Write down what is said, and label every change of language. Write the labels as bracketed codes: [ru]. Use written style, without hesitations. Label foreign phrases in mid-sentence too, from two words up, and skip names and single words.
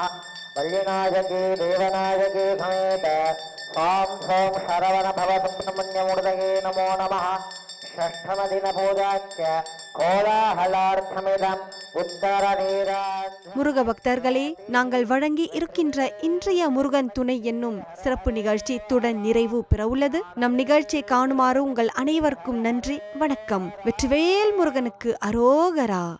[sa] वल्लीनायके देवनायके समेत सां सों शरवण भवत्ब्रह्मण्यमूर्तये नमो नमः षष्ठमदिनपूजाच्च कोलाकलार्त्तमिदम् उत्तरनीराज. [ta] முருக பக்தர்களே, நாங்கள் வழங்கி இருக்கின்ற இன்றைய முருகன் துணை என்னும் சிறப்பு நிகழ்ச்சி இத்துடன் நிறைவு பெற உள்ளது. நம் நிகழ்ச்சியை காணுமாறு உங்கள் அனைவருக்கும் நன்றி, வணக்கம். வெற்றிவேல் முருகனுக்கு அரோகரா.